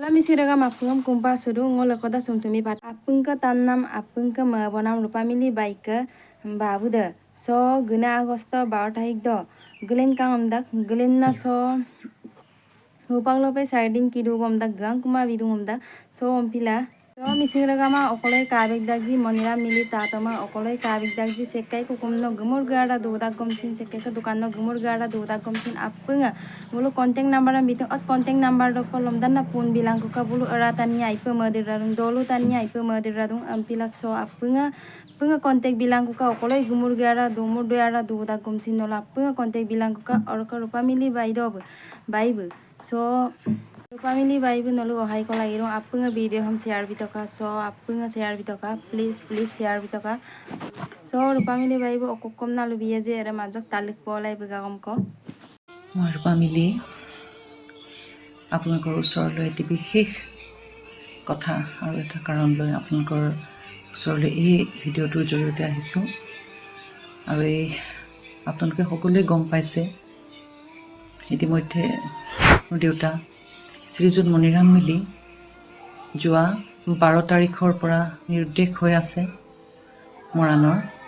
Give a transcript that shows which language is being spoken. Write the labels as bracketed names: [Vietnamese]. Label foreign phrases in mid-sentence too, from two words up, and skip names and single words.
[Mising] Lami siraga mapungam kumpa sudu ngol koda sumsumi pat apungka tannam apungka mabonam rupamili baika babu de so guna agosto 12 tarik do gulen kangam dak gulen na so rupaglope sardin kidu bom dak gang kuma bidum dak so ompila so misiragama okolai kabik dakji monira mili tatoma okolai kabik dakji sekai kukumno gumur gara dudak gomsin sekai ka dukanno gumur gara dudak gomsin apunga bulu [English] contact number [Mising] am bitung ot [English] contact number [Mising] do kolom dan na pun bilang ko ka bulu eratani aipe madiradung dolu tani aipe madiradung ampila so apunga punga contact bilang ko ka okolai gumur gara dumur doara dudak gomsin nola punga contact bilang ko ka orka rupa mili baido baibu so Family Bible nolu ohai ko lagi rong apunga video ham share bitoka so apunga share bitoka [English] please share [Mising] bitoka so family Bible okokom na lubiya je era majok talik polai begagom ko [Assamese] মোৰ family আপোনালোকৰ ওচৰলৈ এটি বিশেষ কথা আৰু এটা কাৰণ লৈ আপোনালোকৰ ওচৰলৈ এই ভিডিঅ'টোৰ জৰিয়তে আহিছোঁ আৰু এই আপোনালোকে সকলোৱে গম পাইছে ইতিমধ্যে মোৰ দেউতা শ্ৰীযুত মণিৰাম মিলি যোৱা 12 তাৰিখৰ পৰা নিৰুদ্দেশ হৈ আছে মৰাণৰ